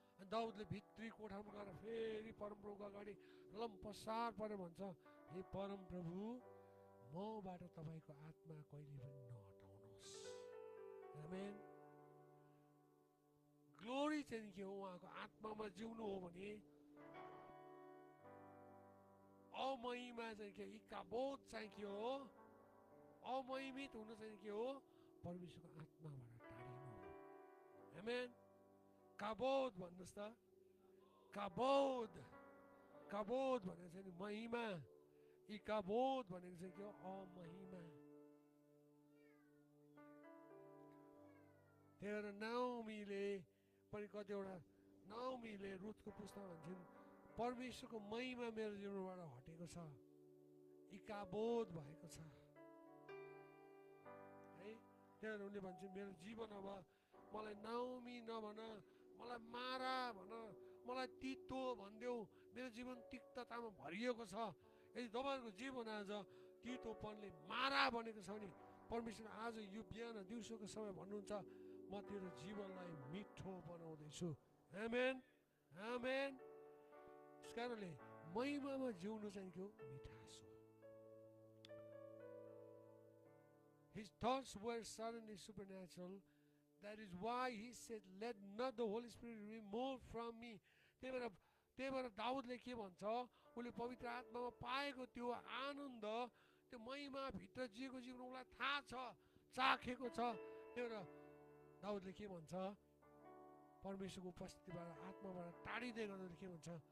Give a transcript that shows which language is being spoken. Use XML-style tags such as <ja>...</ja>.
<ne>दाउदले भित्री कोठामा गएर फेरि परमप्रभुको अगाडि लम्पसार परेर भन्छ, हे परमप्रभु, मबाट तपाईँको आत्मा कहिले पनि नहटाउनुहोस्। आमेन। ग्लोरी चाहिँ के हो? उहाँको आत्मामा जिउनु हो भने अमहिमा चाहिँ के? इकाबोध चाहिँ के हो? अमहिमित हुनु चाहिँ के हो? परमेश्वरको आत्माबाट टाढिनु हो। आमेन। काबोध भन्नुहोस् त, काबोध, काबोध भनेको चाहिँ नि महिमा, इकाबोध भनेको चाहिँ के हो? अमहिमा। त्यही भएर नाओमीले पनि कतिवटा, नाओमीले रुथको पुस्तकमा भन्छन्, परमेश्वरको महिमा मेरो जीवनबाट हटेको छ, इकाबोध भएको छ है। त्यही भएर उनले भन्छन्, मेरो जीवन अब मलाई नाओमी नभन, मलाई मारा भन, मलाई तितो भनिदेऊ, मेरो जीवन तिक्ततामा भरिएको छ। यदि तपाईँहरूको जीवन आज तितोपनले मारा बनेको छ भने परमेश्वर आज यो बिहान दिउँसोको समय भन्नुहुन्छ, म तेरो जीवनलाई मिठो बनाउँदैछु। आमेन, आमेन। त्यस कारणले महिमामा जिउनु चाहिँ के हो? मिठास हो।</ne> <en>His thoughts were suddenly supernatural. That is why he said, let not the Holy Spirit remove from me.</en> <ne>त्यही भएर दाउदले के भन्छ? उसले पवित्र आत्मामा पाएको त्यो आनन्द, त्यो महिमा भित्र जिएको जीवन उसलाई थाहा छ, चाखेको छ। त्यही भएर दाउदले के भन्छ? परमेश्वरको उपस्थितिबाट, आत्माबाट टाढिँदै गर्दा के भन्छ?</ne>